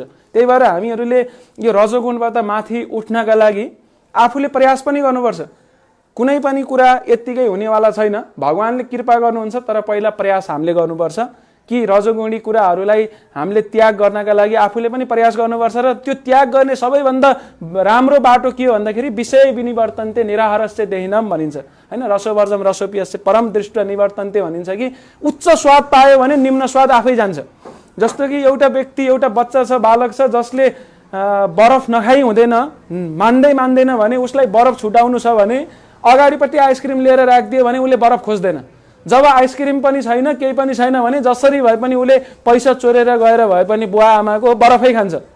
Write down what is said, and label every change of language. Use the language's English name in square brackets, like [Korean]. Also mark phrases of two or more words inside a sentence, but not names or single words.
[Nepali] त्यही भएर हामीहरूले यो रजोगुणबाट माथि उठ्नका लागि आफूले प्रयास पनि गर्नुपर्छ। कुनै पनि कुरा यत्तिकै हुनेवाला छैन, भगवानले कृपा गर्नुहुन्छ, तर पहिला प्रयास हामीले गर्नुपर्छ कि रजोगुणी कुराहरूलाई हामीले त्याग गर्नका लागि आफूले पनि प्रयास गर्नुपर्छ। र त्यो त्याग गर्ने सबैभन्दा राम्रो बाटो के हो भन्दाखेरि [Sanskrit] विषय विनिवर्तन्ते निराहारस्य देहिनम [Nepali] भनिन्छ हैन। [Sanskrit] रसोवर्जम रसोपियस्य परम दृष्ट निवर्तन्ते [Nepali] भनिन्छ कि उच्च स्वाद पायो भने निम्न स्वाद आफै जान्छ। जस्तो कि एउटा व्यक्ति, एउटा बच्चा छ, बालक छ, जसले बरफ नखाई हुँदैन, मान्दैन भने उसलाई बरफ छुटाउनु छ भने अगाडिपट्टि आइसक्रिम लिएर राखिदियो भने उसले बरफ खोज्दैन। जब आइसक्रिम पनि छैन, केही पनि छैन भने जसरी भए पनि उसले पैसा चोरेर गएर भए पनि बुवा आमाको बरफै खान्छ।